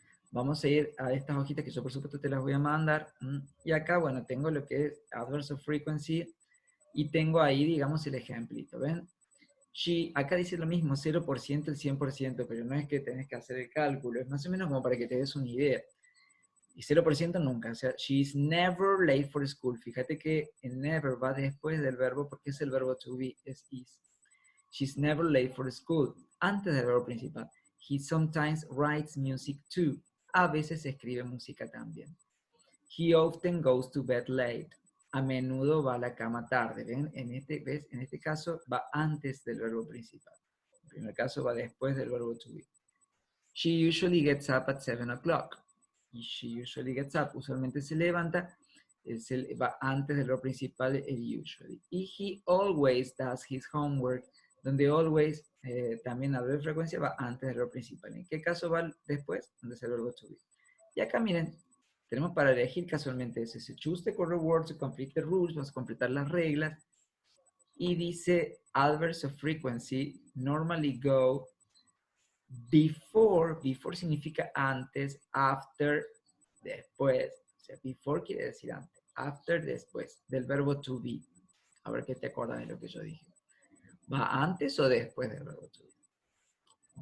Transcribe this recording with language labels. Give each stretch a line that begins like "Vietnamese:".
Spanish: Vamos a ir a estas hojitas que yo por supuesto te las voy a mandar. Y acá, bueno, tengo lo que es Adverse of Frequency y tengo ahí, digamos, el ejemplito, ¿ven? Acá dice lo mismo, 0%, el 100%, pero no es que tenés que hacer el cálculo, es más o menos como para que te des una idea. Y 0% nunca, o sea,
English: she is never late for school.
Spanish: Fíjate que el never va después del verbo porque es el verbo to be, es is.
English: She's never late for school,
Spanish: antes del verbo principal.
English: He sometimes writes music too.
Spanish: A veces escribe música también.
English: He often goes to bed late.
Spanish: A menudo va a la cama tarde. ¿Ven? ¿Ves? En este caso va antes del verbo principal. En el primer caso va después del verbo to be.
English: She usually gets up at 7 o'clock. Y she usually gets up.
Spanish: Usualmente se levanta. Va antes del verbo principal, el usually.
English: Y he always does his homework.
Spanish: Donde always, también a breve frecuencia, va antes del verbo principal. ¿En qué caso va después? Donde es el verbo to be. Y acá miren, tenemos para elegir casualmente ese.
English: Se choose the correct word to complete the rules.
Spanish: Vamos a completar las reglas. Y dice
English: adverbs of frequency normally go before.
Spanish: Before significa antes, after, después. O sea, before quiere decir antes. After, después. Del verbo to be. A ver qué te acuerdas de lo que yo dije. ¿Va antes o después del verbo to be?